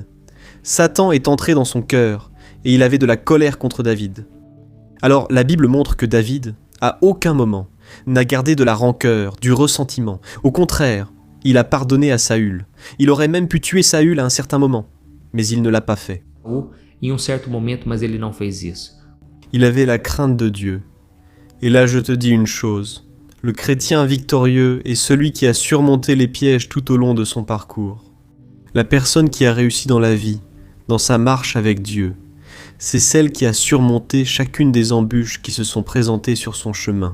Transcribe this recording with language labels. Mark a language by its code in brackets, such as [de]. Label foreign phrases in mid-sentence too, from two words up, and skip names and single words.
[fr] Satan est entré dans son cœur, et il avait de la colère contre David. Alors la Bible montre que David, à aucun moment, n'a gardé de la rancœur, du ressentiment. Au contraire, il a pardonné à Saül. Il aurait même pu tuer Saül à un certain moment, mais il ne l'a pas fait. [pt] Certo momento, mas ele não fez isso. [fr] Il avait la crainte de Dieu. Et là je te dis une chose, le chrétien victorieux est celui qui a surmonté les pièges tout au long de son parcours. La personne qui a réussi dans la vie, dans sa marche avec Dieu, c'est celle qui a surmonté chacune des embûches qui se sont présentées sur son chemin.